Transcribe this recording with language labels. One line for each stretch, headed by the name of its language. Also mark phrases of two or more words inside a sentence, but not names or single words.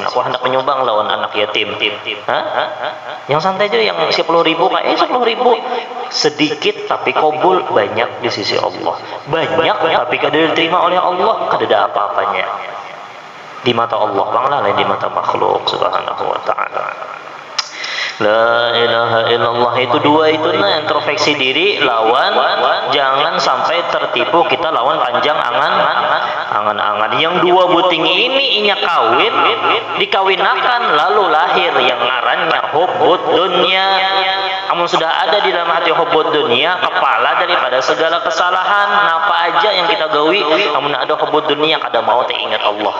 Banjar: Aku hendak menyumbang lawan anak yatim. Yang santai aja yang 10.000 kayak 10.000 sedikit tapi kabul banyak di sisi Allah. Banyak tapi kada diterima oleh Allah, kada ada apa-apanya. Di mata Allah banglah lain di mata makhluk
Arabic: سبحانه وتعالى. لا إله إلا الله
Banjar: itu dua itu nah introspeksi diri lawan jangan sampai tertipu kita lawan panjang angan-angan yang dua buting ini inya kawin dikawinakan lalu lahir yang ngarannya
Arabic: حب الدنيا.
Banjar: Amun sudah ada di dalam hati
Arabic: حب الدنيا
Banjar: kepala daripada segala kesalahan apa aja yang kita gawi amun ada
Arabic: حب الدنيا
Banjar: kada mau ingat Allah.